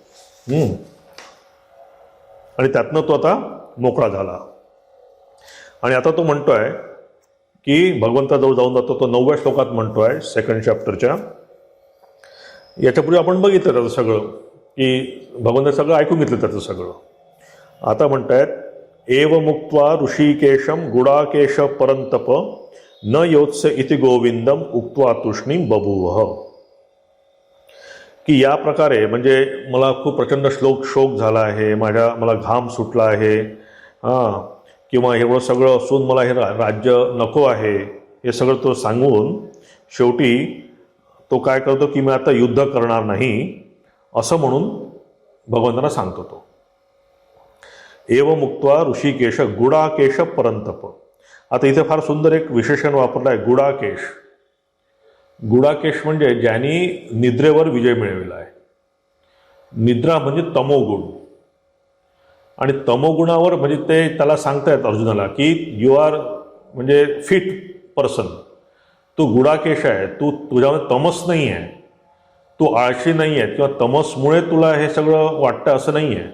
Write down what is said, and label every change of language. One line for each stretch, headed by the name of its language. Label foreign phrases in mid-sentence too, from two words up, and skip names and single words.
Marathi: आणि त्यातनं तो आता मोकळा झाला. आणि आता तो म्हणतोय की भगवंताजवळ जाऊन जातो, तो 9व्या श्लोकात म्हणतोय 2nd चॅप्टरच्या. याच्यापूर्वी आपण बघितलं त्याचं सगळं, की भगवंत सगळं ऐकून घेतलं त्याचं सगळं. आता म्हणतायत,
Sanskrit: एव मुक्त्वा ऋषिकेशम गुडाकेश परंतप न योत्स्य इति गोविंदम उक्त्वा तूष्णीम बभूव.
Marathi: की या प्रकारे, म्हणजे मला खूप प्रचंड शोक झाला आहे, मला घाम सुटला आहे, किंवा एवढं सगळं असून मला हे राज्य नको आहे, हे सगळं तो सांगून शेवटी तो काय करतो की मी आता युद्ध करणार नाही असं म्हणून भगवंतांना सांगतो तो.
Sanskrit: एव मुक्त्वा ऋषिकेश गुडाकेश परंतप.
Marathi: आता इथे फार सुंदर एक विशेषण वापरलं आहे, गुडाकेश. गुडाकेश म्हणजे ज्यांनी निद्रेवर विजय मिळविला आहे. निद्रा म्हणजे तमोगुण, आणि तमोगुणावर म्हणजे ते त्याला सांगतायत अर्जुनाला की
English: you are
Marathi: म्हणजे
English: fit person,
Marathi: तू गुडाकेश आहे, तुझ्यामध्ये तमस नाही आहे, तू आळशी नाही आहे किंवा तमसमुळे तुला हे सगळं वाटतं असं नाही आहे.